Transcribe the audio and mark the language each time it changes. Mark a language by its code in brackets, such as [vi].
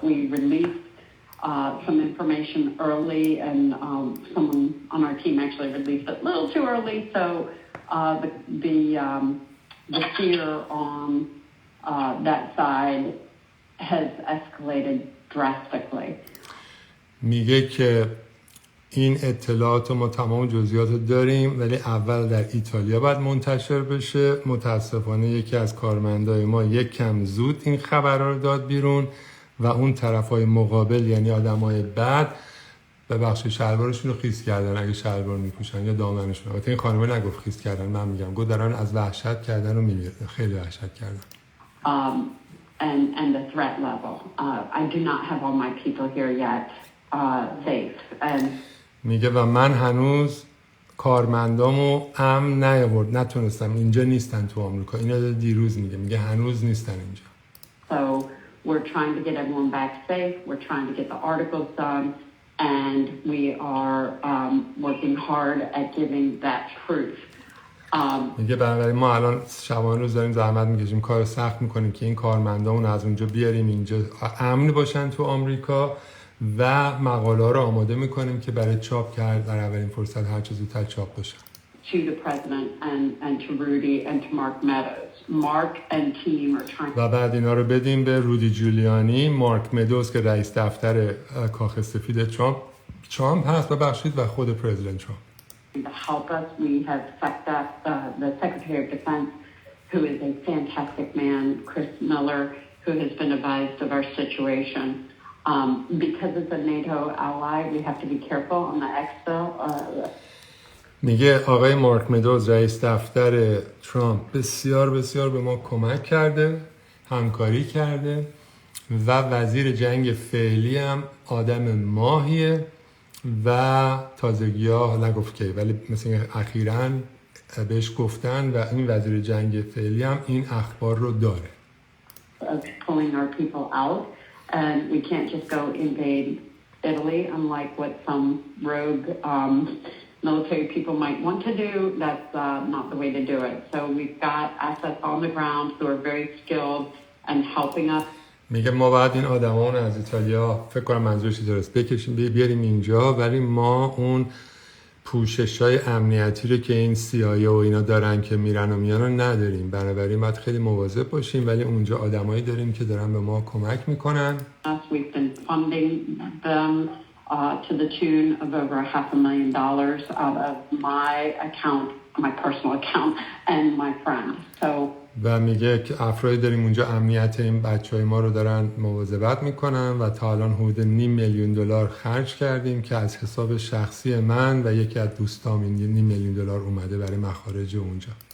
[en] We released some information early, and someone on our team actually released it a little too early. So the fear on that side has escalated drastically. [fa] میگه که این اطلاعات ما تمام جزئیات رو داریم ولی اول در ایتالیا باید منتشر بشه. متاسفانه یکی از کارمندای ما یک کم زود این خبر رو داد بیرون و اون طرفای مقابل یعنی آدمای بد به بخش شلوارشون رو خیس کردن اگه شلوار میپوشن یا دامنشون. البته این خانم نگفت خیس کردن، من میگم گفت دارن از وحشت کردن و میمیرن. خیلی وحشت کردن. [en] And the threat level. I do not have all my people here yet safe. And [fa] میگه و من هنوز کارمندامو امن نتونستم. اینجا نیستن تو آمریکا. اینو دیروز میگه هنوز نیستن اینجا. [en] So we're trying to get everyone back safe. We're trying to get the articles done, and we are working hard at giving that truth. [fa] میگه بنابراین ما الان شبانه روز داریم زحمت میکشیم، کار سخت میکنیم که این کارمندامون از اونجا بیاریم اینجا امن باشن تو آمریکا و مقاله ها رو آماده میکنیم که برای چاپ کرد در اولین فرصت هر چه زودتر چاپ بشه. [en] To the president and to Rudy and to Mark Meadows. Mark and team are trying. [fa] و بعد اینا رو بدیم به رودی جولیانی، مارک مدوز که رئیس دفتر کاخ سفید ترامپ هست ببخشید و خود پرزیدنت ترامپ. [en] To help us, we have sucked up the Secretary of Defense, who is a fantastic man, Chris Miller, who has been advised of our situation. Because it's a NATO ally, we have to be careful on the exfil. [fa] میگه آقای مارک مدوز رئیس دفتر ترامپ بسیار بسیار به ما کمک کرده، همکاری کرده و وزیر جنگ فعلی هم آدم ماهیه و تازگی ها نگفت که ولی مثل اخیراً بهش گفتن و این وزیر جنگ فعلی هم این اخبار رو داره. [en] of pulling our people out, and we can't just go invade Italy, unlike what some rogue military people might want to do. That's not the way to do it. So we've got assets on the ground who are very skilled and helping us. [fa] میگه ما باید این آدمان از ایتالیا، فکر کنم منظورش درست، بکشیم بیاریم اینجا، ولی ما اون پوشش‌های امنیتی رو که این CIA و اینا دارن که میرن و میان رو نداریم. بنابراین باید خیلی مواظب باشیم، ولی اونجا آدمایی داریم که دارن به ما کمک میکنن. [en] We've been funding them to the tune of over $500,000 out of my account, my personal account, and my friend. So [fa] و میگه که افرادی داریم اونجا امنیت این بچهای ما رو دارن مواظبت میکنن و تا الان حدود $500,000 خرج کردیم که از حساب شخصی من و یکی از دوستام این $500,000 اومده برای مخارج اونجا.